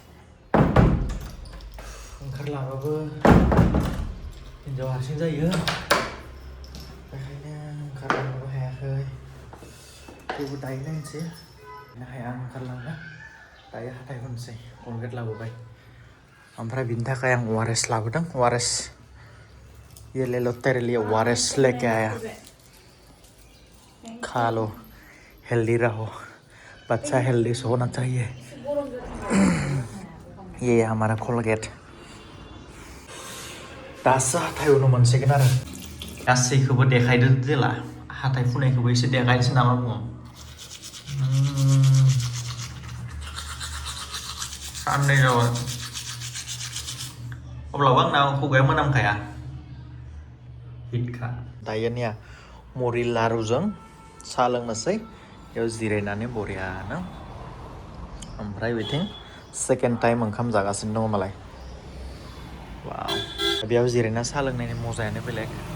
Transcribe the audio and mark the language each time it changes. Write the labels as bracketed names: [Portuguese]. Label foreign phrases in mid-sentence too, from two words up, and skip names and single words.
[Bodo] ओंखारलाङाबाबो हिन्जाव हारसिं जायो, बेखायनो ओंखारलांनोबो हायाखै। थेवबो दायो नायनोसै, हाया ओंखारलांनो। दायो हाथाय हुनोसै कलगेट लाबोबाय ओमफ्राय बिनि थाखाय आं ORS लाबोदों [Hindi] ORS ये ले लो तेरे लिए ORS लेके आया खा लो हेल्दी रहो बच्चा हेल्दी होना चाहिए ये हमारा कलगेट [Bodo] दासो हाथाय हुनो मोनसिगोन आरो गासैखौबो देखायदो जेला हाथाय फुनायखौबो एसे देखायनोसै नामा बुङो साननै जाबाय अब्लाबो आंना खुगाया मोनामखाया हिटखा दायोनिया मुरि लारुजों साहा लोंनोसै बेयाव जिरायनानै बरियानो ओमफ्राय बिथिं [English] second time [Bodo] ओंखाम जागासिनो दङ मालाय वाव बेयाव जिरायना साहा लोंनायनि मजायानो बेलेग